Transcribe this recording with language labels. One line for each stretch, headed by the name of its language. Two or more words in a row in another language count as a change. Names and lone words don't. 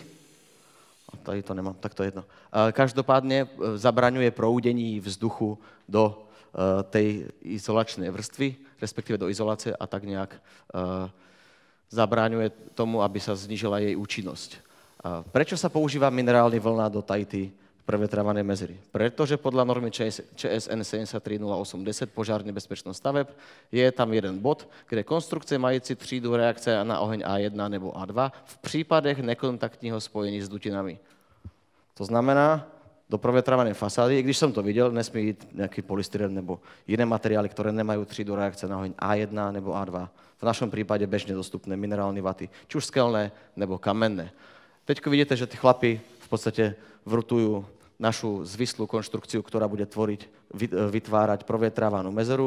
Czech: Tady to nemám, tak to je jedno. Každopádne zabraňuje proudení vzduchu
Slovak: do tej izolačnej vrstvy, respektíve do izolácie a tak nejak zabraňuje tomu, aby sa znížila jej účinnosť. Prečo sa používa minerálna vlna do tajty prevetrávanej mezery? Pretože podľa normy ČSN 730810
Czech: požárne bezpečnosť staveb je tam jeden bod, kde konstrukcie mající třídu reakce na oheň A1 nebo A2 v prípadech nekontaktního spojení s dutinami.
Slovak: To znamená, do provetrávanej fasády,
Czech: i když
Slovak: som to videl, nesmí ísť nejaký polystyren nebo iné materiály, ktoré nemajú
Czech: třídu reakce na oheň A1 nebo A2.
Slovak: V našom prípade bežne dostupné minerálne vaty, či už skelné nebo kamenné. Teďko vidíte, že tí chlapi v podstate vrtujú našu zvislú konštrukciu, ktorá bude vytvárať provetrávanú mezeru.